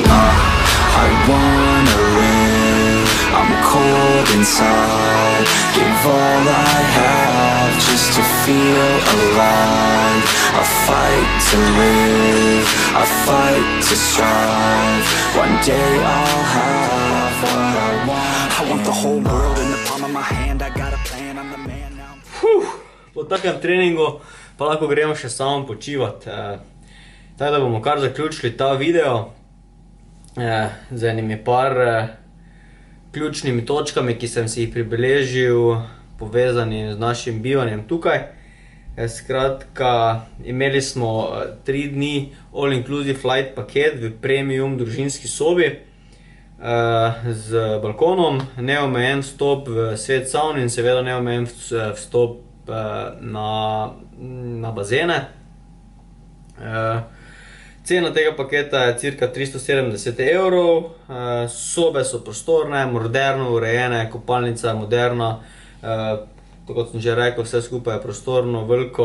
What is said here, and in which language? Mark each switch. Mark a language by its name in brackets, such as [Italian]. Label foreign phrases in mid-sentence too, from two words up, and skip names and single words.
[English] I wanna live, I'm cold inside, give all I have just to feel alive. I fight to live, I fight to strive, one day I'll have what I want. I want the whole world in the palm of my hand, I got a plan, I'm the man now. [Slovenian] Po takem treningu pa lahko gremo še samo počivati. Tako da bomo kar zaključili ta video z enimi par ključnimi točkami, ki sem si jih pribeležil, povezani z našim bivanjem tukaj. Skratka, imeli smo 3 dni [English] all-inclusive flight [Slovenian] paket v premium družinski sobi z balkonom, neomejen vstop v svet savn in seveda neomejen vstop na bazene. Cena tega paketa je cirka 370 evrov, sobe so prostorne, moderno urejene, kopalnica je moderna, tako kot sem že rekel, vse skupaj je prostorno, veliko.